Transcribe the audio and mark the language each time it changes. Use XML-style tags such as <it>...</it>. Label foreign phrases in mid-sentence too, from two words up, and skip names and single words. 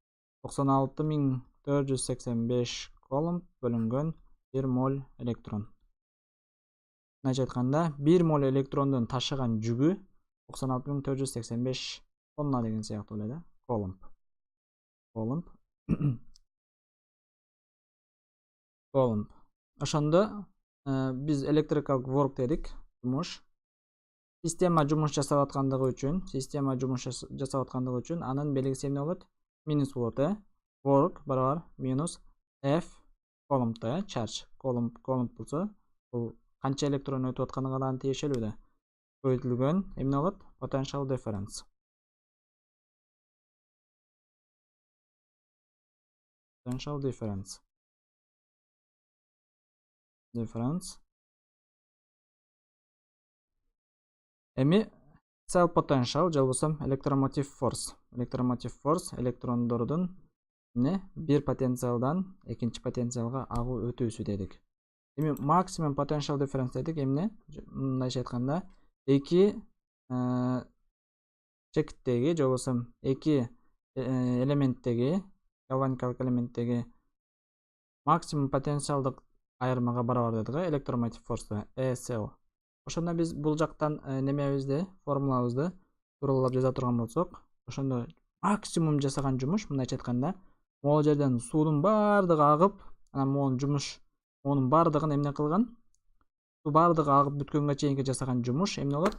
<ky>96.485 Coulomb бөлүнгөн 1 моль электрон. Мындайча айтканда, 1 моль электрондун ташыган жүгү 96.485 тонна деген сыяктуу эле, Coulomb. Ошондо биз</ky> <en>electrical work</en> <ky>дедик, жумуш. система жумуш жасап аткандыгы үчүн анын белгиси эмне болот? Минус болот, work барабар минус f колумб charge. Колумб болсо бул канча электрон өтүп аткандыгына дагы тиешелүү да. Көбөйтүлгөн эмне болот?</ky> <en>Potential difference. Potential difference.</en> <ky>Эми</ky> <en>cell potential</en> <ky>же болбосо</ky> <en>electromotive force</en> <ky>электрондордун бир потенциалдан экинчи потенциалга агуу өтүүсү дедик. Эми максимум</ky> <en>potential difference</en> <ky>дедик эмне? Мындайча айтканда, эки чекиттеги же болбосо эки элементтеги, галваникалык элементтеги максимум потенциалдык айырмага барабар дедик,</ky> <en>electromotive force ECL.</en> <ky>Ошондо биз бул жактан немебизди, формулабызды тууралап жаза турган болсок, ошондо максимум жасаган жумуш, мындайча айтканда, могул жерден суунун бардыгы агып, анан монун бардыгын эмне кылган? Суу бардыгы агып бүткөнгө чейинки жасаган жумуш эмне болот?</ky>